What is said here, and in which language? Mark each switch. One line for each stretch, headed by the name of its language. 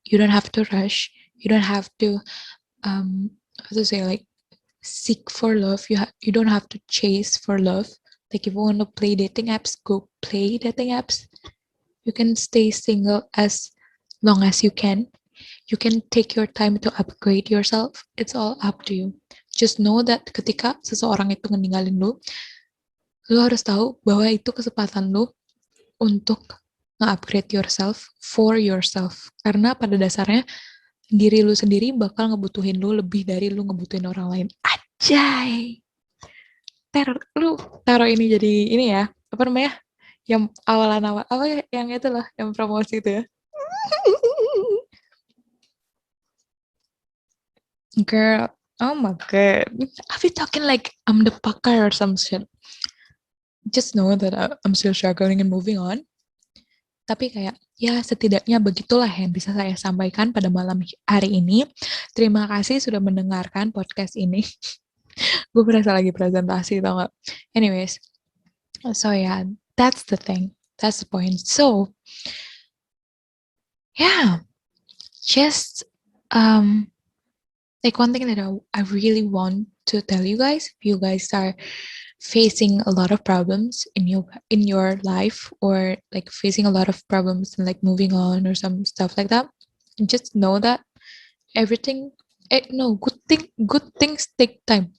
English: You don't have to rush. You don't have to, how to say, like, seek for love. You don't have to chase for love. Like, if you want to play dating apps, go play dating apps. You can stay single as long as you can. You can take your time to upgrade yourself. It's all up to you. Just know that
Indonesian: ketika seseorang itu ngeninggalin lu harus tahu bahwa itu kesempatan lu untuk nge-upgrade
English: yourself for yourself.
Indonesian: Karena pada dasarnya diri lu sendiri bakal ngebutuhin lu lebih dari lu ngebutuhin orang lain. Ajay! Lu taruh ini jadi ini ya, apa namanya? Yang awalan-awal, apa ya, yang itu loh, yang promosi itu ya.
English: Girl, oh my god. Are we talking like I'm the pakar or some shit? Just know that I'm still struggling and moving on.
Indonesian: Tapi kayak, ya setidaknya begitulah yang bisa saya sampaikan pada malam hari ini. Terima kasih sudah mendengarkan podcast ini. Gue berasa lagi presentasi, tau gak?
English: Anyways, so yeah, that's the thing. That's the point. So, yeah, just like one thing that I really want to tell you guys, if you guys are facing a lot of problems in your life, or like facing a lot of problems and like moving on or some stuff like that, just know that everything no good things take time.